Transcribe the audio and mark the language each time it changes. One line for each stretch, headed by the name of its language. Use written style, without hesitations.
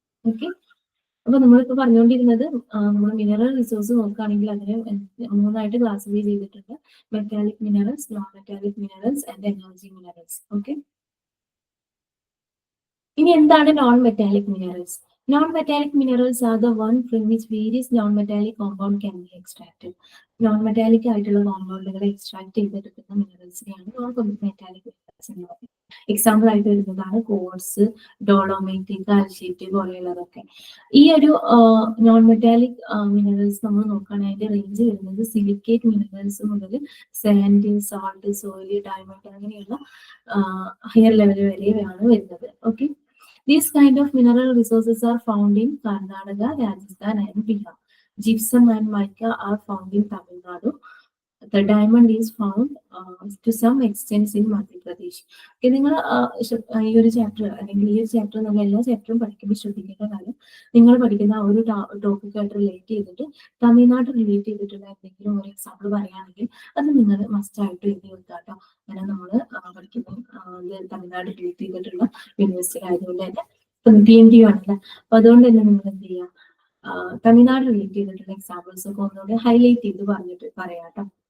Malayalam: Okay, അപ്പൊ നമ്മളിപ്പോ പറഞ്ഞുകൊണ്ടിരുന്നത്, നമ്മൾ മിനറൽ റിസോഴ്സ് നോക്കുകയാണെങ്കിൽ അതിനെ 3 ആയിട്ട് ക്ലാസിഫൈ ചെയ്തിട്ടുണ്ട്: metallic minerals, non metallic minerals and energy minerals. Okay, ഇനി എന്താണ് non metallic minerals?
English: Non-metallic minerals are the one from which various non-metallic compound can be extracted.
Malayalam: Non-metallic ആയിട്ടുള്ള കോമ്പൗണ്ടുകളെ എക്സ്ട്രാക്ട് ചെയ്തെടുക്കുന്ന മിനറൽസിനെയാണ് നോൺ മെറ്റാലിക് മിനറൽസ് എന്ന് പറയുന്നത്. Example ആയിട്ട് വരുന്നതാണ് course, dolomite, കാൽഷ്യറ്റ് പോലെയുള്ളതൊക്കെ. ഈ ഒരു നോൺ മെറ്റാലിക് മിനറൽസ് നമ്മൾ നോക്കുകയാണെങ്കിൽ അതിന്റെ റേഞ്ച് വരുന്നത് സിലിക്കേറ്റ് മിനറൽസ് മുതൽ സാൻഡ്, സാൾട്ട്, സോയില്, ഡയമണ്ട്, അങ്ങനെയുള്ള ഹയർ ലെവൽ വരെയാണ് വരുന്നത്.
English: Okay, these kind of mineral resources are found in Karnataka, Rajasthan and Bihar. Gypsum and mica are found in Tamil Nadu. The diamond is found to some extent in Madhya Pradesh.
Malayalam: Okay, നിങ്ങൾ ഈ ഒരു chapter അല്ലെങ്കിൽ ഈ ഒരു chapter നമ്മൾ എല്ലാ ചാപ്റ്ററും പഠിക്കുമ്പോൾ ശ്രദ്ധിക്കേണ്ട കാര്യം, നിങ്ങൾ പഠിക്കുന്ന ആ ഒരു ടോപ്പിക്കായിട്ട് റിലേറ്റ് ചെയ്തിട്ട് തമിഴ്നാട് റിലേറ്റ് ചെയ്തിട്ടുള്ള എന്തെങ്കിലും ഒരു എക്സാമ്പിൾ പറയുകയാണെങ്കിൽ അത് നിങ്ങൾ മസ്റ്റ് ആയിട്ട് എഴുതി വെക്കുക കേട്ടോ. അങ്ങനെ നമ്മൾ പഠിക്കുന്ന തമിഴ്നാട് റിലേറ്റ് ചെയ്തിട്ടുള്ള യൂണിവേഴ്സിറ്റി ആയതുകൊണ്ട് തന്നെ TNTU ആണല്ലേ, അപ്പൊ അതുകൊണ്ട് തന്നെ നിങ്ങൾ എന്ത് ചെയ്യുക, തമിഴ്നാട് റിലേറ്റ് ചെയ്തിട്ടുള്ള എക്സാമ്പിൾസ് ഒക്കെ ഒന്നുകൂടെ ഹൈലൈറ്റ് ചെയ്ത് പറഞ്ഞിട്ട് പറയാം കേട്ടോ.